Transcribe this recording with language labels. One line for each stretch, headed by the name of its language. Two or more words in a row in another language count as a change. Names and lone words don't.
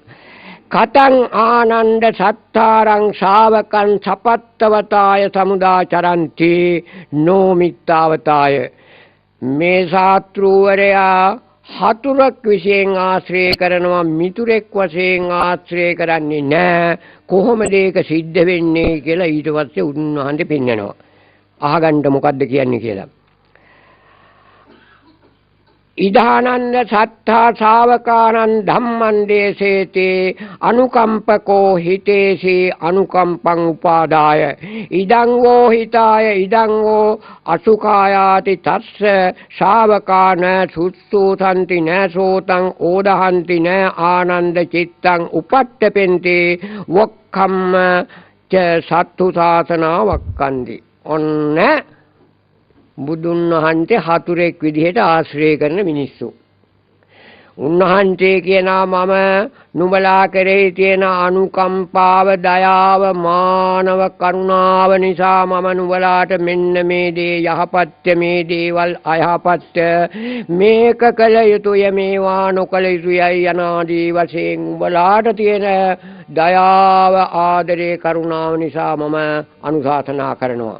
Pali: කතං ආනන්ද සත්තාරං ශාවකං සපත්තවතාය සමුදාචරಂತಿ නොමිත්තාවතාය.
Sinhala: මේ ශාත්‍රූවරයා හතුරක් විශේෂයෙන් ආශ්‍රය කරනවා, මිතුරෙක් වශයෙන් ආශ්‍රය කරන්නේ නැහැ. කොහොමද ඒක සිද්ධ වෙන්නේ කියලා ඊට පස්සේ උන්වහන්සේ පෙන්නනවා. අහගන්න මොකද්ද කියන්නේ කියලා.
Pali: ඉදානන්ද සත්තා ශාවකානං ධම්මං දේසේතේ අනුකම්පකෝ හිතේසි අනුකම්පං උපාදාය ඉදං වෝ හිතාය ඉදං වෝ අසුඛායාති තස්ස ශාවකාන සුත්තෝසන්ති නසෝතං ඕදහන්ති න ආනන්ද චිත්තං උපට්ඨපෙන්ති වක්ඛම්ම ච සත්තු සාසනා වක්ඛන්ති.
Sinhala: ඔන්න බුදුන් වහන්සේ හතුරෙක් විදිහට ආශ්‍රය කරන මිනිස්සු. උන්වහන්සේ කියනවා මම නුඹලා කෙරෙහි තියෙන අනුකම්පාව, දයාව, මානව කරුණාව නිසා මම නුඹලාට මෙන්න මේ දේ යහපත්ය, මේ දේවල් අයහපත්ය, මේක කළ යුතුය, මේවා නොකළ යුතුයයි යනාදී වශයෙන් උඹලාට තියෙන දයාව, ආදරේ, කරුණාව නිසා මම අනුශාසනා කරනවා.